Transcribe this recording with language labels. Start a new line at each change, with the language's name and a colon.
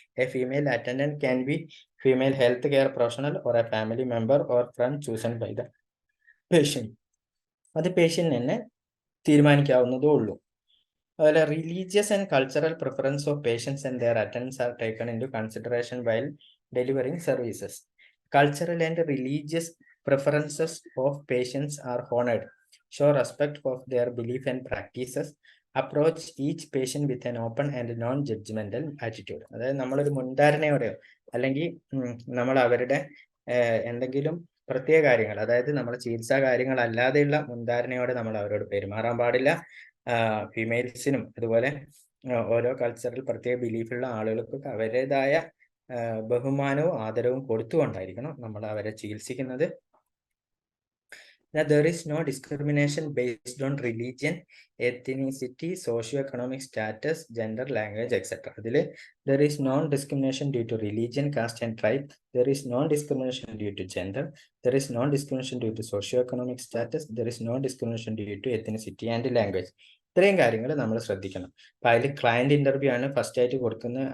English: A female attendant can be female health care professional or a family member or friend chosen by the patient.
Malayalam: അത് patient തന്നെ തീരുമാനിക്കാവുന്നതേ ഉള്ളൂ. അതുപോലെ
English: Religious and cultural preference of patients and their attendants are taken into consideration while delivering services. Cultural and religious preferences of patients are honored. Show respect of their belief and practices. Approach each patient with an open and non-judgmental attitude.
Malayalam: അതായത് നമ്മളൊരു മുൻധാരണയോടെയോ അല്ലെങ്കിൽ നമ്മൾ അവരുടെ എന്തെങ്കിലും പ്രത്യേക കാര്യങ്ങൾ, അതായത് നമ്മുടെ ചികിത്സാ കാര്യങ്ങൾ അല്ലാതെയുള്ള മുൻധാരണയോടെ നമ്മൾ അവരോട് പെരുമാറാൻ പാടില്ല. ഫീമെയിൽസിനും അതുപോലെ ഓരോ കൾച്ചറൽ പ്രത്യേക ബിലീഫുള്ള ആളുകൾക്കൊക്കെ അവരുടേതായ ബഹുമാനവും ആദരവും കൊടുത്തുകൊണ്ടായിരിക്കണം നമ്മൾ അവരെ ചികിത്സിക്കുന്നത്.
English: There is no discrimination based on religion, ethnicity, socio-economic status, gender, language, etc. അതിൽ there is no discrimination due to religion, caste and tribe. There is no discrimination due to gender. There is no discrimination due to socio-economic status. There is no discrimination due to ethnicity and language.
Malayalam: ഇത്രയും കാര്യങ്ങൾ നമ്മൾ ശ്രദ്ധിക്കണം. അപ്പൊ അതിൽ client interview ആണ് first ആയിട്ട് കൊടുക്കുന്നത്.